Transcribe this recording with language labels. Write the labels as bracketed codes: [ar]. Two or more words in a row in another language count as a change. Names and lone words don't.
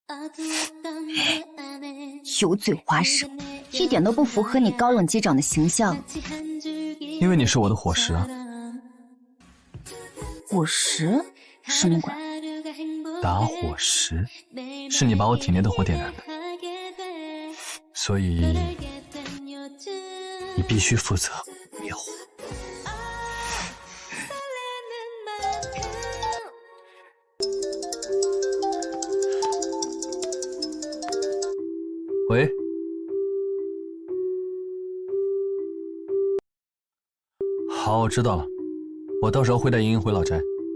[zh] 油嘴滑舌，一點都不符合你高冷機長的形象。因為你是我的伙食啊。伙食？什麼鬼？打火石，是你把我體內的火點燃的，所以你必須負責滅火。喂，好，我知道了，我到時候會帶瑩瑩回老宅。